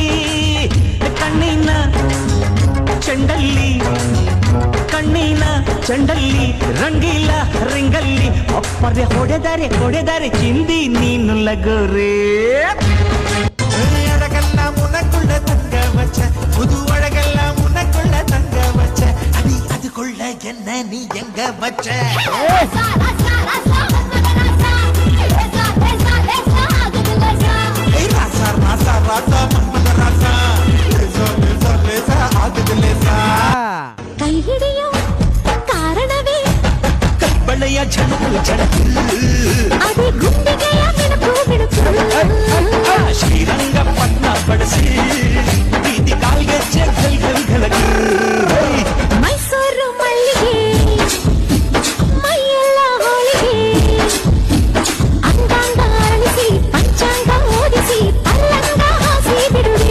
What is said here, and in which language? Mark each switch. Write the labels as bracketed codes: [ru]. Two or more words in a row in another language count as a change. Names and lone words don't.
[kn] ಕಣ್ಣಿನ ಚೆಂಡಲ್ಲಿ, ಕಣ್ಣಿನ ಚೆಂಡಲ್ಲಿ ರಂಗಿಲ್ಲ ರಿಂಗಲ್ಲಿ ಒಪ್ಪರೆ ಹೊಡೆದರೆ ಚಿಂದಿ ನೀನು ಲಗೋರಿ. [ta] அழகல்ல முனக்குள்ள தங்க வச்ச, புது அழகல்ல முனக்குள்ள தங்க வச்ச, அடி அதுக்குள்ள என்ன நீ எங்க வச்ச? ராசா ராசா ராசா மன்மத ராசா, லேசா லேசா லேசா ஆகுது லேசா. [kn] ಕೈ ಹಿಡಿಯೋ ಕಾರಣವೇ ಕಬ್ಬಳೆಯ ಝಣಕು ಝಣಕು, ಅದೇ ಗುಂಡಿಗೆಯ ಮಿಣುಕು ಮಿಣುಕು. ಶ್ರೀರಂಗಪಟ್ಟಣ ಬಡಿಸಿ ಬೀದಿ ಕಾಲ್ಗೆಜ್ಜೆ ಗಲ್ ಗಲ್ ಗಲಗು. ಮೈಸೂರು ಮಲ್ಲಿಗೆ ಮೈಯೆಲ್ಲ ಹೋಳಿಗೆ, ಅಂಗಾಂಗ ಅರಳಿಸಿ ಪಂಚಾಂಗ ಓದಿಸಿ ಪಲ್ಲಂಗ ಹಾಸಿ ಬಿಡುವೆ.